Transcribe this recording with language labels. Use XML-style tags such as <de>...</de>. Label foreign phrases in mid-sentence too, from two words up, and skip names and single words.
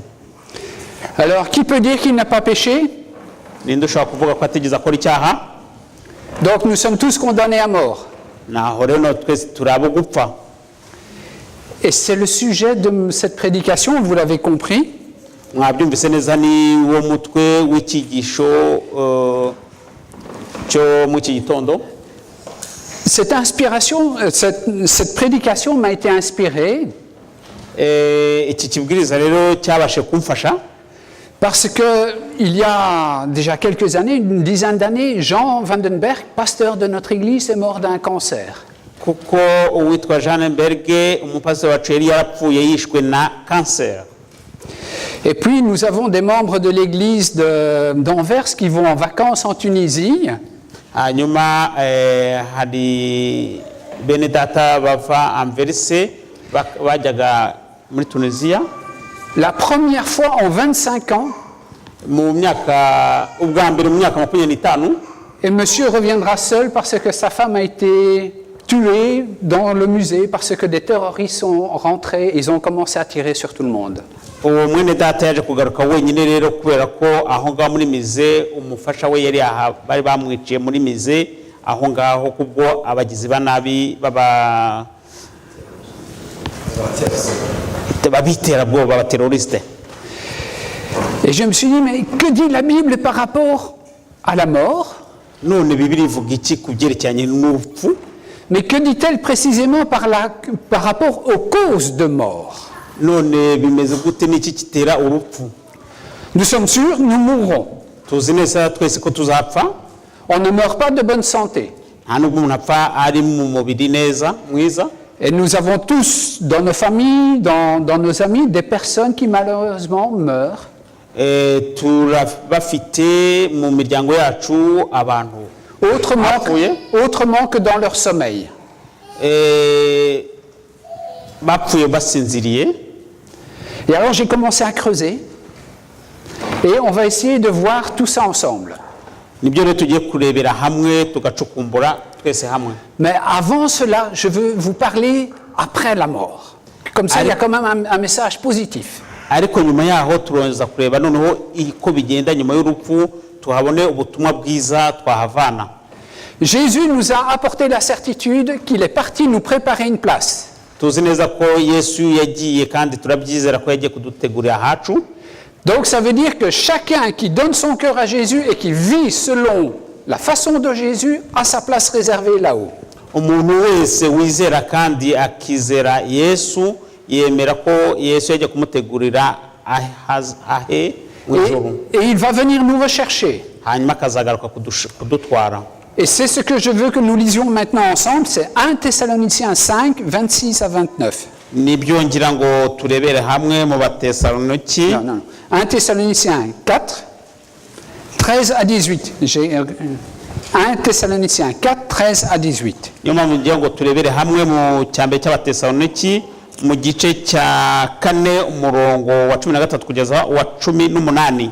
<fr>Alors, qui peut dire qu'il n'a pas péché?</fr> <rw>Ninde ushobora kuvuga ko atigeze akora icyaha?</rw> <fr>Donc nous sommes tous condamnés à mort.</fr> <rw>Naho rero twese turi abo gupfa.</rw> <fr>Et c'est le sujet de cette prédication, vous l'avez compris.</fr> <rw>Mwabyumvise neza ni wo mutwe w'ikigisho cyo mu iki gitondo.</rw> <fr>Cette inspiration, cette prédication m'a été inspirée</fr> <rw>Iki kibwiriza rero cyabashe kumfasha</rw> <fr>parce qu'il y a déjà quelques années, une dizaine d'années, Jean Vandenberg, pasteur de notre église, est mort d'un cancer.</fr> <rw>kuko uwitwa Jeanenberg umupasiteri wacu yari yarapfuye yishwe na cancer.</rw> <fr>Et puis nous avons des membres de l'église d'Anvers qui vont en vacances en Tunisie.</fr> <rw>Hanyuma hari bene data bava Anverse bajyaga muri Tunisia.</rw> <fr>La première fois en 25 ans,</fr> <rw>mu myaka ubwa mbere mu myaka 25.</rw> <fr>Et monsieur reviendra seul parce que sa femme a été tuée dans le musée parce que des terroristes sont rentrés, ils ont commencé à tirer sur tout le monde.</fr> <rw>Uwo mwene data yaje kugaruka wenyine rero kubera ko aho ngaho muri mize umufasha we yari aha bari bamwiciye muri mize aho ngaho kubwo abagizi banabi babitera bwoba abateroriste.</rw> <fr>Et je me suis dit, mais que dit la Bible par rapport à la mort?</fr> <rw>None Bibiliya ivuga iki ku byerekeranye n'urupfu?</rw> <fr>Mais que dit-elle précisément par rapport aux causes de mort?</fr> <rw>None bimeze gute n'iki kitera urupfu?</rw> <fr>Nous sommes sûrs, nous mourrons.</fr> <rw>Tuzi neza twese ko tuzapfa.</rw> <fr>On ne meurt pas de bonne santé.</fr> <rw>Nta nubwo umuntu apfa ari mu mubiri neza mwiza.</rw> <fr>Et nous avons tous, dans nos familles, dans nos amis, des personnes qui malheureusement meurent.</fr> <rw>Turabafite mu miryango yacu abantu</rw> <fr>autrement que dans leur sommeil.</fr> <rw>Bapfuye basinziriye.</rw> <fr>Et alors j'ai commencé à creuser et on va essayer de voir tout ça ensemble.</fr> <rw>Nibyo rero tugiye kurebera hamwe tugacukumbura twese hamwe.</rw> <fr>Mais avant cela, je veux vous parler après la mort. Comme ça, il y a quand même un message positif.</fr> <rw>Ariko nyuma yaho turonza kureba noneho iko bigenda nyuma y'urupfu tuhabone ubutumwa bwiza twahavana.</rw> <fr>Jésus nous a apporté la certitude qu'il est parti nous préparer une place.</fr> <rw>Tuzi neza ko Yesu yagiye kandi turabyizera ko yagiye kudutegurira hacu.</rw> <fr>Donc ça veut dire que chacun qui donne son cœur à Jésus et qui vit selon la façon de Jésus a sa place réservée là-haut.</fr> <rw>Umuntu wese wizera kandi akizera Yesu yemera ko Yesu yagiye kumutegurira ahe wijuru.</rw> <fr>Et il va venir nous rechercher.</fr> <rw>Hanyuma akazagaruka kudutwara.</rw> <fr>Et c'est ce que je veux que nous lisions maintenant ensemble, c'est 1 Thessaloniciens 5, 26 à 29.</fr> <rw>Nibyo ngira ngo turebere hamwe mu Batesaloniki.</rw> <fr>Non. 1 Thessaloniciens 4, 13 à 18. 1 Thessaloniciens 4, 13 à 18.</fr> <rw>Niyo mpamvu ngira ngo turebere hamwe mu cyambere cy'Abatesaloniki mu gice cya 4 umurongo wa 13 kugeza wa 18.</rw>